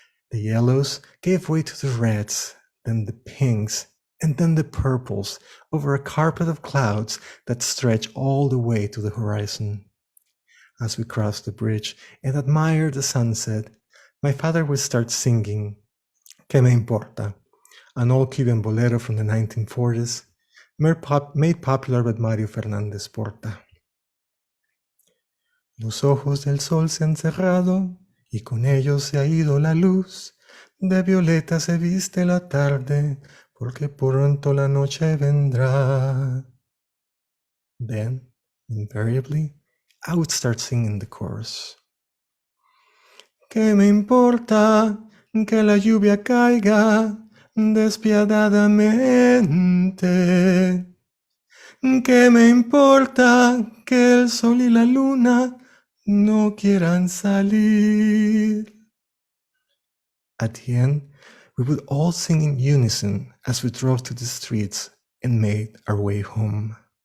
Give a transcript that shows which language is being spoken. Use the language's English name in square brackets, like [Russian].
[English] The yellows gave way to the reds, then the pinks, and then the purples over a carpet of clouds that stretched all the way to the horizon. As we crossed the bridge and admired the sunset, my father would start singing "Que me importa," an old Cuban bolero from the 1940s, made popular by Mario Fernández Porta. [Spanish] Los ojos del sol se han cerrado y con ellos se ha ido la luz. De violeta se viste la tarde porque pronto la noche vendrá. [English] Then, invariably, I would start singing the chorus. [Spanish] ¿Qué me importa que la lluvia caiga despiadadamente? ¿Qué me importa que el sol y la luna no quieran salir? [English] At the end, we would all sing in unison as we drove to the streets and made our way home.